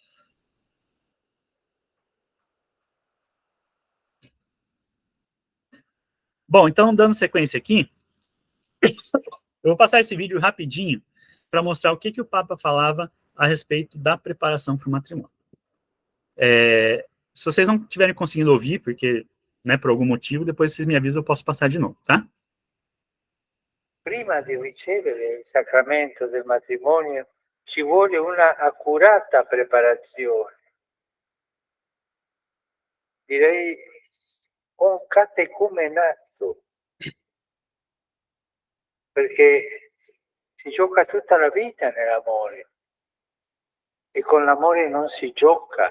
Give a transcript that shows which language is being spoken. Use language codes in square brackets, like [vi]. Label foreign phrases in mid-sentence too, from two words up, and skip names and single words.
[pt] Bom, então, dando sequência aqui, eu vou passar esse vídeo rapidinho para mostrar o que o Papa falava a respeito da preparação para o matrimônio. Se vocês não estiverem conseguindo ouvir, porque, né, por algum motivo, depois vocês me avisam, eu posso passar de novo, tá? [it] Prima di ricevere il sacramento del matrimonio ci vuole una accurata preparazione. Direi un catecumenato, perché si gioca tutta la vita nell'amore e con l'amore non si gioca.